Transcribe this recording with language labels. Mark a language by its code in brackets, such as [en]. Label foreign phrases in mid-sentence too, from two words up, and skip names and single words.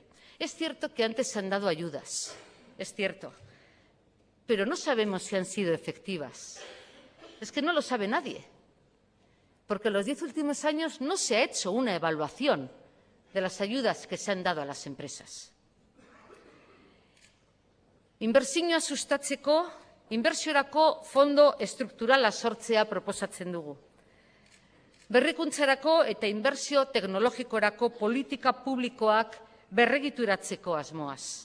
[es] Es cierto que antes se han dado ayudas, es cierto, pero no sabemos si han sido efectivas. Es que no lo sabe nadie, porque en los 10 últimos años no se ha hecho una evaluación de las ayudas que se han dado a las empresas. [eu] Inbertsioa sustatzeko, inbertsiorako fondo estrukturala sortzea proposatzen dugu. Berrikuntzarako eta inbertsio teknologikorako politika publikoak berregituratzeko asmoaz.